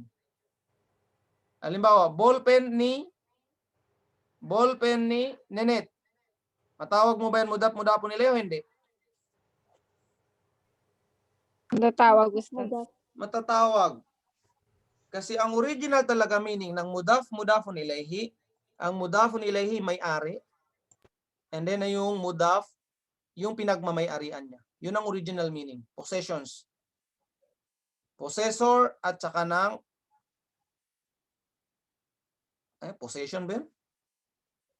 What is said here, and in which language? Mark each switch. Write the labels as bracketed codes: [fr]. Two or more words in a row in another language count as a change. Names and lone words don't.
[tl] Halimbawa, ballpen ni Nenet. Matawag mo ba yan [ar] مضاف إليه [tl] o hindi? Natawag, Ustad. Matatawag. Kasi ang original talaga meaning ng [ar] مضاف إليه, [tl] ang [ar] مضاف إليه [tl] may-ari, [en] and then [tl] yung mudaf, yung pinagmamay-arian niya. Yun ang original meaning. Possessions. Possessor at saka ng possession ba yun? Possessor.